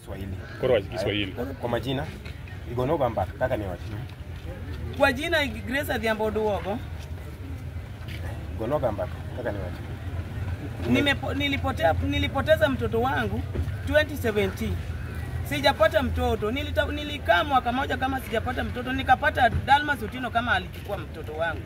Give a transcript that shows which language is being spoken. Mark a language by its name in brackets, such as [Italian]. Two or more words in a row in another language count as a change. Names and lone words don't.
[Swahili] Kiswahili. Koro Kiswahili. Kwa majina Igonoga Mbaka kaka ni wapi? Kwa jina Grace Adhiambo Duogo. Igonoga Mbaka kaka ni wapi? Nilipoteza mtoto wangu 2017. Sijapata mtoto. Nilikaa mwaka moja kama sijapata mtoto, nikapata Dalmas Utino kama alichukua mtoto wangu.